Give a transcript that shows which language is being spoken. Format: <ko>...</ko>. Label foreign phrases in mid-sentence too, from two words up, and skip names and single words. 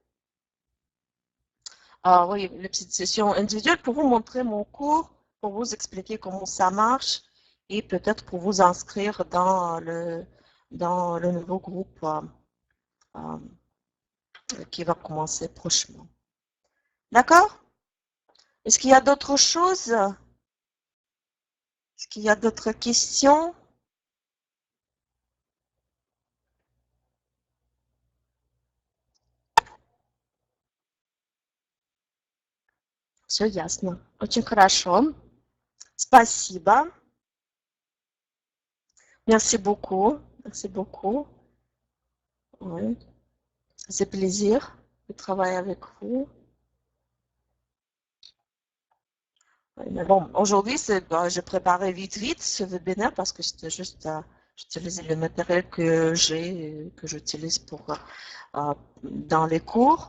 <fr>Oui, les petites sessions individuelles pour vous montrer mon cours, pour vous expliquer comment ça marche et peut-être pour vous inscrire dans le nouveau groupe qui va commencer prochainement. D'accord? Est-ce qu'il y a d'autres choses? Est-ce qu'il y a d'autres questions?</fr> <ru>Все ясно. Очень хорошо. Спасибо.</ru> <fr>Merci beaucoup. Merci beaucoup. Oui. C'est plaisir de travailler avec vous. Oui, mais bon, aujourd'hui, j'ai préparé vite ce webinaire parce que c'était juste, j'utilisais le matériel que j'ai, que j'utilise pour dans les cours.</fr>